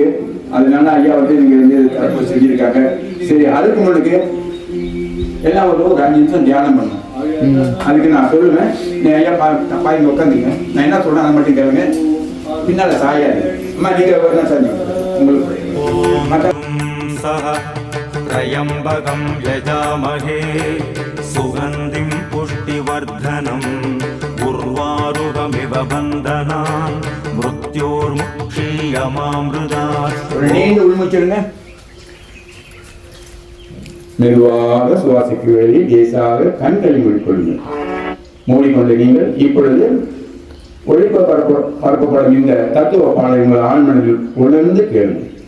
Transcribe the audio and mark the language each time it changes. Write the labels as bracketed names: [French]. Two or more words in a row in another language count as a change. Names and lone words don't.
[Tamil] அதனால ஐயா வந்து நீங்க வந்து தரப்பு செஞ்சிருக்காங்க. சரி, அதுக்கு முன்னுக்கு எல்லாம் ஒரு 5 நிமிஷம் தியானம் பண்ணும். அதுக்கு நான் சொல்லுவேன், நீ ஐயா பாய்ங்க உட்காந்துங்க, நான் என்ன சொல்றேன் அதை மட்டும் கேளுங்க, பின்னால சாயாது. அம்மா நீங்க என்ன செஞ்சீங்க? உங்களுக்கு [Sanskrit] त्रयम्बकं यजामहे सुगन्धिं पुष्टिवर्धनम् उर्वारुकमिव बन्धनान् मृत्योर्मुक्षीयमामृतात्. [Tamil] நீங்க உள்மூச்சிடுங்க. மெதுவாக சுவாசிக்க வேண்டி லேசாக கண்களை மூடிக்கொள்ளுங்கள். மூடிக்கொண்டு நீங்கள் இப்பொழுது ஒளிபரப்பப்படும் இந்த தத்துவ பாடலை உங்கள் ஆழ்மனதில் உணர்ந்து கேளுங்கள்.